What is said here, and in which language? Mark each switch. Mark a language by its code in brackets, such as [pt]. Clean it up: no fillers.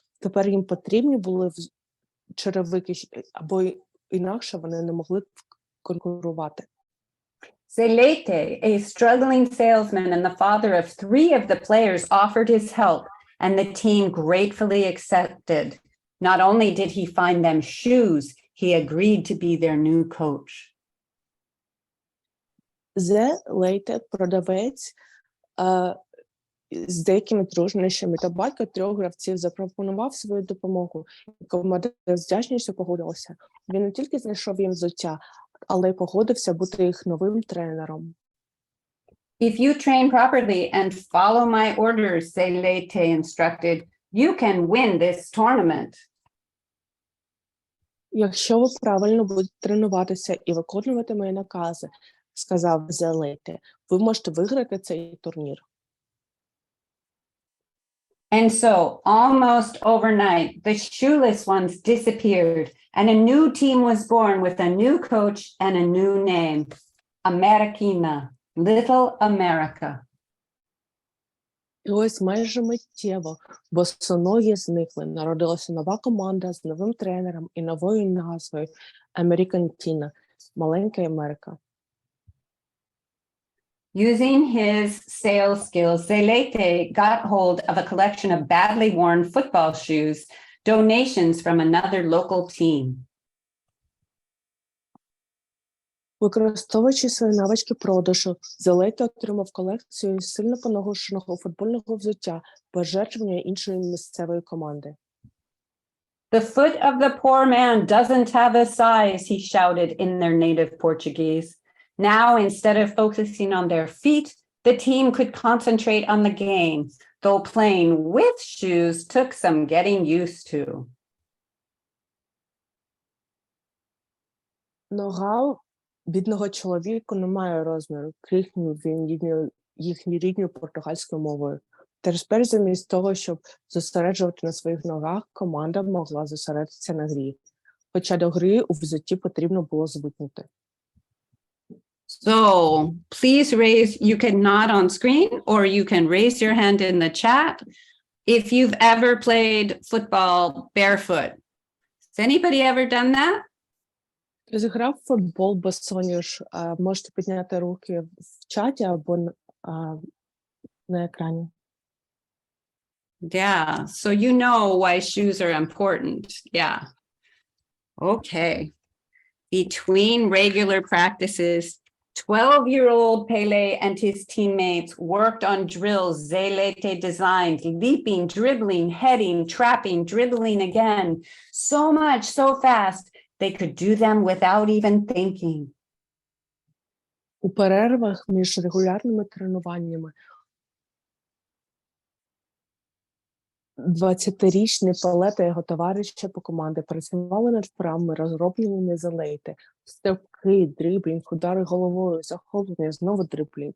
[uk] Тепер їм потрібні були черевики, або інакше вони не могли конкурувати. [en] Zelete, a struggling salesman and the father of 3 of the players, offered his help, and the team gratefully accepted. Not only did he find them shoes, he agreed to be their new coach. [uk] Zelete, продавець з деякими труднощами та батько 3 гравців, запропонував свою допомогу. Команда з вдячністю погодилася. Він не тільки знайшов їм взуття, але й погодився бути їх новим тренером. [en] If you train properly and follow my orders, Zelete instructed, you can win this tournament. [uk] Якщо ви правильно будете тренуватися і виконувати мої накази, сказав Zelete, ви можете виграти цей турнір. [en] And so, almost overnight, the shoeless ones disappeared, and a new team was born with a new coach and a new name, Americana, Little America. [uk] І ось майже миттєво босоногі зникли. Народилася нова команда з новим тренером і новою назвою Американтіна – Маленька Америка. [en] Using his sales skills, Zelete got hold of a collection of badly worn football shoes, donations from another local team. [uk] Використовуючи свої навички продажу, Зелейте отримав колекцію сильно поношеного футбольного взуття, пожертвування іншої місцевої команди. [en] The foot of the poor man doesn't have a size, he shouted in their native Portuguese. Now, instead of focusing on their feet, the team could concentrate on the game, though playing with shoes took some getting used to. [uk] Нога бідного чоловіка не має розміру, крикнув він їхньою рідною португальською мовою. Тепер замість того, щоб зосереджувати на своїх ногах, команда могла зосередитися на грі. Хоча до гри у взутті потрібно було звикнути. [en] So please raise, you can nod on screen or you can raise your hand in the chat if you've ever played football barefoot. Has anybody ever done that? [uk] Зіграв в футбол босоніж. Можете підняти руки в чаті або на екрані. [en] Yeah, so you know why shoes are important. Yeah. Okay. Between regular practices, 12-year-old Pelé and his teammates worked on drills Zelete designed, leaping, dribbling, heading, trapping, dribbling again. So much, so fast, they could do them without even thinking. [uk] У перервах між регулярними тренуваннями 20-річний Пеле та його товариші по команді працювали над вправами, розробленими Зелейте. Стрибки, дріблінг, удари головою, захоплення, знову дріблінг.